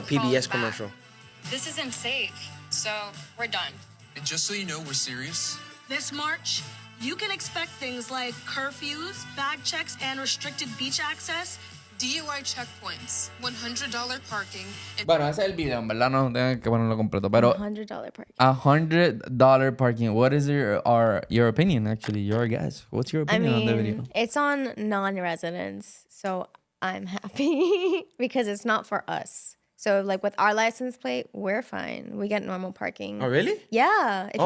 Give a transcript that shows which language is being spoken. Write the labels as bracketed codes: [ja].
[en] if someone PBS falls back. commercial. This isn't safe, so we're done. And just so you know, we're serious. This March, you can expect things like curfews, bag checks, and restricted beach access. DUI checkpoints, $100 parking, and [es] Bueno, ese es el video, en verdad no tengo que ponerlo completo. Pero [en] $100 parking. $100 parking. What is your opinion, actually? Your guess. What's your I opinion on the mean, video? it's on non-residents, so I'm happy because it's not for us. So like with our license plate, we're fine. We get normal parking. Oh, really? Yeah. If you